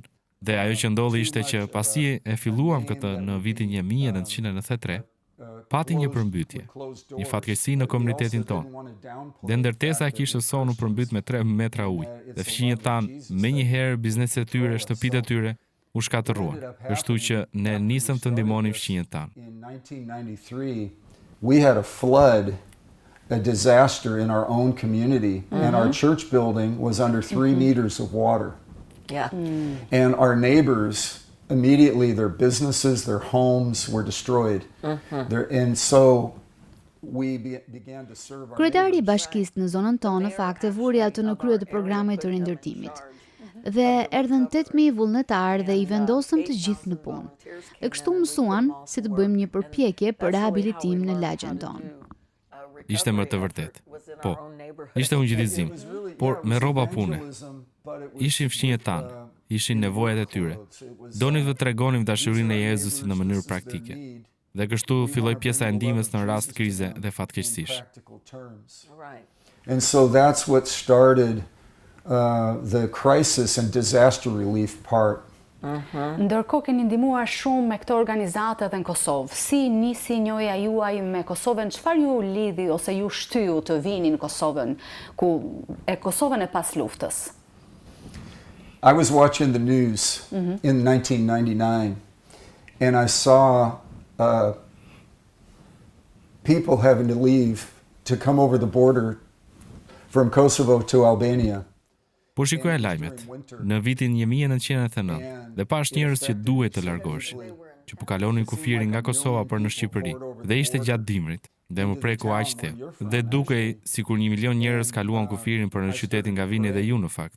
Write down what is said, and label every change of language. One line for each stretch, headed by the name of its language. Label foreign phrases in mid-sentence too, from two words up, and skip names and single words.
Albanian: Dhe ajo që ndodhi ishte që pasi e filluam këtë në vitin 1993, pati një përmbytje, një fatkeqësi në komunitetin tonë. Dhe ndërtesa kishte sonu përmbyt me 3 metra ujë, dhe fqinjet tanë menjëherë bizneset e tyre, shtëpitë e tyre u shkatërruan. Kështu që ne nisëm të ndihmonim fqinjet tanë.
English: In 1993, we had a flood, a disaster in our own community, and our church building was under 3 meters of water. Yeah. And our neighbors, immediately their businesses, their homes were destroyed. And so we began to serve our
Albanian: Kryetari i bashkisë në zonën tonë në fakt e vuri atë në krye të programit të rindërtimit. Dhe erdhën 8.000 vullnetarë dhe i vendosëm të gjithë në punë. Dhe kështu mësuan si të bëjmë një përpjekje për rehabilitim në lagjen tonë. Ishte më të vërtet. Po, ishte ungjillizim, por me rroba pune. Ishin fqinjet tanë, ishin nevojat e tyre. Donim të tregonim dashurinë e Jezusit në mënyrë praktike. Dhe kështu filloi pjesa e ndihmës në rast krize dhe fatkeqësish.
English: And so that's what started the crisis and disaster relief part.
Albanian: Ndërkohë keni ndihmuar shumë me këto organizata edhe në Kosovë. Si nisi njoja juaj me Kosovën? Çfarë ju lidhi ose ju shtyu të vini në Kosovën, Kosovën e pas luftës?
English: I was watching the news in 1999 and I saw people having to leave to come over the border from Kosovo to Albania.
Albanian: Po shikoja lajmet në vitin 1999 dhe pash njerëz që duhet të largoheshin, që po kalonin kufirin nga Kosova për në Shqipëri dhe ishte gjatë dimrit dhe më preku aq thellë dhe dukej sikur 1 milion njerëz kaluan kufirin për në qytetin nga vini dhe ju në fakt.